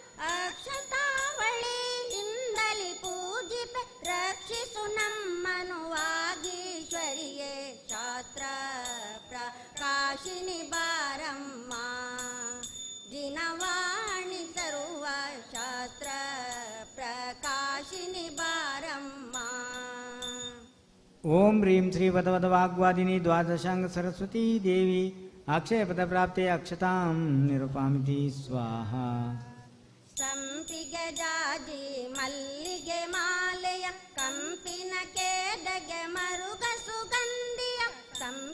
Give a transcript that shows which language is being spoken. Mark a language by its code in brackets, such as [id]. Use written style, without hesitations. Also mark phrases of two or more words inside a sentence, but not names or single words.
[kn] ಅಕ್ಷತಾವಳಿಯಿಂದಲಿ ಪೂಜಿಪೆ, ರಕ್ಷಿಸು ನಮ್ಮನು ವಾಗೀಶ್ವರಿಯೇ. ಶಾಸ್ತ್ರ ಪ್ರಕಾಶಿನಿ ಬಾರಮ್ಮ, ದಿನವಾಣಿ ಸರ್ವ ಶಾಸ್ತ್ರ ಪ್ರಕಾಶಿನಿ ಬಾರಮ್ಮ. [sa] ಓಂ ಹ್ರೀಂ ಶ್ರೀ ವದವದ ವಾಗ್ವಾದಿನಿ ದ್ವಾದಶಾಂಗ ಸರಸ್ವತಿ ದೇವಿ ಅಕ್ಷಯ ಪದ ಪ್ರಾಪ್ತೆ ಅಕ್ಷತಾಂ ನಿರುಪಾಮಿತಿ ಸ್ವಾಹ. [kn] ಸಂಪಿಗೆ ಜಾಜಿ ಮಲ್ಲಿಗೆ ಮಾಲೆಯ, ಕಂಪಿನ ಕೇದಗೆ ಮರುಗ ಸುಗಂಧಿಯ.